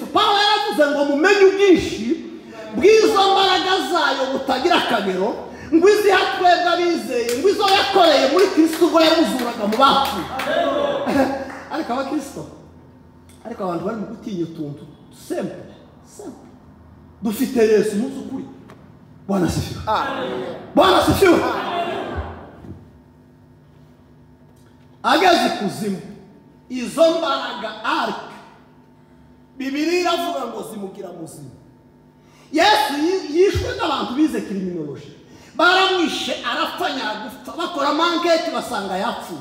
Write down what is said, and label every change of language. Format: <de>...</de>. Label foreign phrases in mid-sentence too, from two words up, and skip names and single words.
<rw>Pawulo yaravuze ngo mumenye ubwinshi bw'izo mbaraga zayo butagira akagero, ngo iziha twebwe abizeye, ngo izo yakoreye muri Kristo ubwo yamuzuraga mu bapfuye. Ariko abakristo, ariko abantu bari mu gutinya utuntu simple. Dufite Yesu muzi ukuri.</rw> <sw>Bwana asifiwe. Bwana asifiwe.</sw> <rw>Ageze kuzimu izo mbaraga arike Bibiliya iravuga ngo zimugira muzima. Yesu yishwe n'abantu bize criminology, baramwishe arapfa nyagufa, bakora manketi basanga yapfuye.</rw>